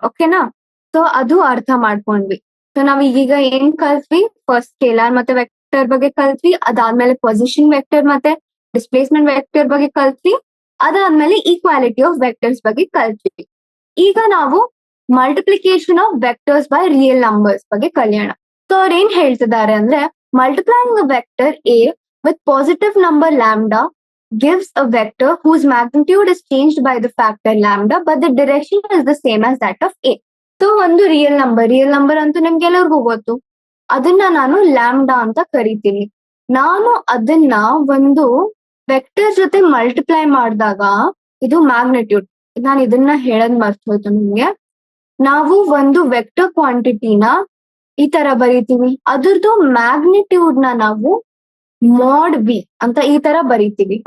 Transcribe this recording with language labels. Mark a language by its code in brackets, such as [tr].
[kn] ಓಕೆನಾ, ಸೊ ಅದು ಅರ್ಥ ಮಾಡ್ಕೊಂಡ್ವಿ. ಸೊ ನಾವ್ ಈಗೀಗ ಏನ್ ಕಲ್ತ್ವಿ, ಫಸ್ಟ್ ಸ್ಕೇಲಾರ್ ಮತ್ತೆ ವೆಕ್ಟರ್ ಬಗ್ಗೆ ಕಲ್ತ್ವಿ, ಅದಾದ್ಮೇಲೆ ಪೊಸಿಷನ್ ವೆಕ್ಟರ್ ಮತ್ತೆ ಡಿಸ್ಪ್ಲೇಸ್ಮೆಂಟ್ ವೆಕ್ಟರ್ ಬಗ್ಗೆ ಕಲ್ತ್ವಿ, ಅದಾದ್ಮೇಲೆ ಈಕ್ವಾಲಿಟಿ ಆಫ್ ವೆಕ್ಟರ್ಸ್ ಬಗ್ಗೆ ಕಲ್ತ್ವಿ. ಈಗ ನಾವು multiplication of vectors by real numbers ಬಗ್ಗೆ ಕಲಿಯೋಣ. ಸೊ ಅವ್ರು ಏನ್ ಹೇಳ್ತಿದ್ದಾರೆ ಅಂದ್ರೆ, [en] multiplying a vector A with positive number lambda gives a vector whose magnitude is changed by the factor lambda, but the direction is the same as that of A. [kn] So ಒಂದು real number ಅಂತೂ ನಿಮ್ಗೆಲ್ಲರಿಗೂ ಗೊತ್ತು, ಅದನ್ನ ನಾನು lambda ಅಂತ ಕರಿತೀನಿ. ನಾನು ಅದನ್ನ ಒಂದು ವೆಕ್ಟರ್ ಜೊತೆ ಮಲ್ಟಿಪ್ಲೈ ಮಾಡಿದಾಗ ಇದು ಮ್ಯಾಗ್ನಿಟ್ಯೂಡ್. ನಾನು ಇದನ್ನ ಹೇಳದ್ ಮರ್ತು ಹೋಯ್ತು ನಿಮ್ಗೆ. ನಾವು ಒಂದು ವೆಕ್ಟರ್ ಕ್ವಾಂಟಿಟಿನ ಈ ತರ ಬರೀತೀವಿ, ಅದ್ರದ್ದು ಮ್ಯಾಗ್ನಿಟ್ಯೂಡ್ ನ ನಾವು ಮಾಡ್ ವಿ ಅಂತ ಈ ತರ ಬರೀತೀವಿ.